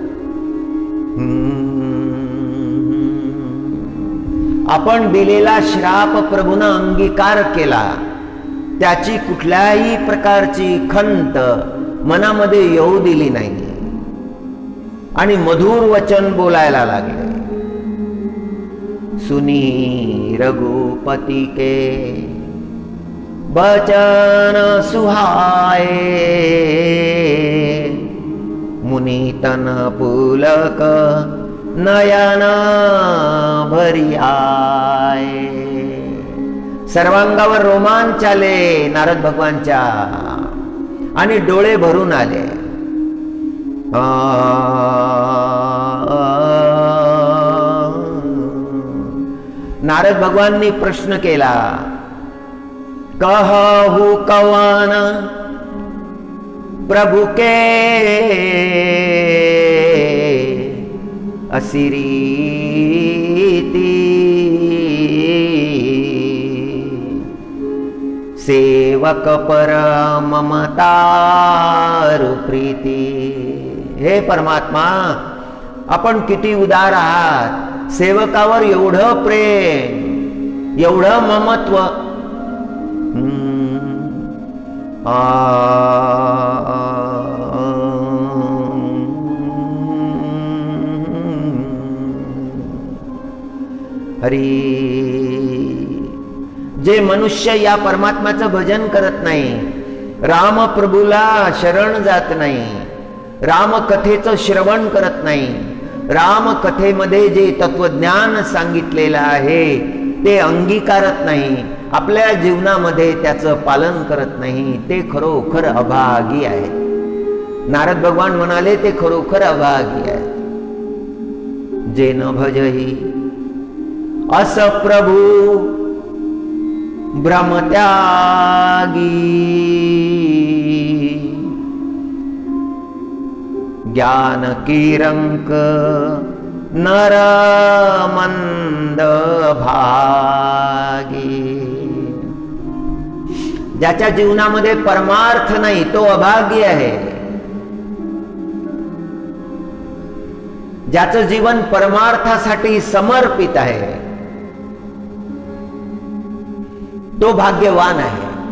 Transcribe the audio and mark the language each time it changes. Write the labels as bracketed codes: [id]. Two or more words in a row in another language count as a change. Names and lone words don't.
[mr] आपण दिलेला श्राप प्रभूनं अंगीकार केला. त्याची कुठल्याही प्रकारची खंत मनामध्ये येऊ दिली नाही आणि मधुर वचन बोलायला लागले. [awa] सुनी रघुपति के बचन सुहाए, मुनितन पुलक नयन भरी आए. [mr] सर्वांगावर रोमांच आले नारद भगवानच्या आणि डोळे भरून आले. नारद भगवाननी प्रश्न केला, [awa] कहू कवन प्रभु के असिरीति, सेवक पर ममतारु प्रीती. [mr] हे परमात्मा, आपण किती उदार आहात. सेवकावर एवढं प्रेम, एवढं ममत्व. हरी, जे मनुष्य या परमात्म्याचं भजन करत नाही, राम प्रभूला शरण जात नाही, राम कथेचं श्रवण करत नाही, राम कथेमध्ये जे तत्वज्ञान सांगितलेलं आहे ते अंगीकारत नाही, आपल्या जीवनामध्ये त्याचं पालन करत नाही, ते खरोखर अभागी आहे. नारद भगवान म्हणाले ते खरोखर अभागी आहे. [awa] जे न भजही अस प्रभु भ्रमत्यागी, ज्ञान किरंक नर मंद भागी. [mr] ज्याच्या जीवनामध्ये परमार्थ नाही तो अभागी आहे. ज्याचं जीवन परमार्थासाठी समर्पित आहे तो भाग्यवान आहे.